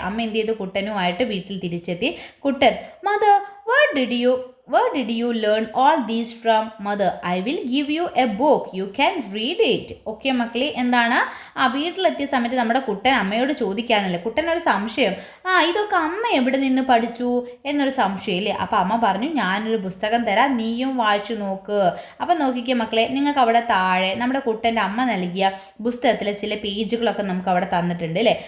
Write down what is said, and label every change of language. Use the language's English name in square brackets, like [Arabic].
[Malayalam] അമ്മ എന്ത് ചെയ്തു, കുട്ടനുമായിട്ട് വീട്ടിൽ തിരിച്ചെത്തി. [English] Kuttan, mother where did you learn all these from? Mother, I will give you a book, you can read it. [Malayalam] Okay മക്കളെ, എന്താണ് വീട്ടിലെത്തിയ സമയത്ത് നമ്മുടെ കുട്ടൻ അമ്മയോട് ചോദിക്കുകയാണല്ലേ, കുട്ടനൊരു സംശയം, ഇതൊക്കെ അമ്മ എവിടെ നിന്ന് പഠിച്ചു എന്നൊരു സംശയമില്ലേ. അപ്പോൾ അമ്മ പറഞ്ഞു, ഞാനൊരു പുസ്തകം തരാം, നീയും വായിച്ചു നോക്ക്. അപ്പം നോക്കിക്കേ മക്കളെ, നിങ്ങൾക്ക് അവിടെ താഴെ നമ്മുടെ കുട്ടൻ്റെ അമ്മ നൽകിയ പുസ്തകത്തിലെ ചില പേജുകളൊക്കെ നമുക്ക് അവിടെ തന്നിട്ടുണ്ട് അല്ലേ.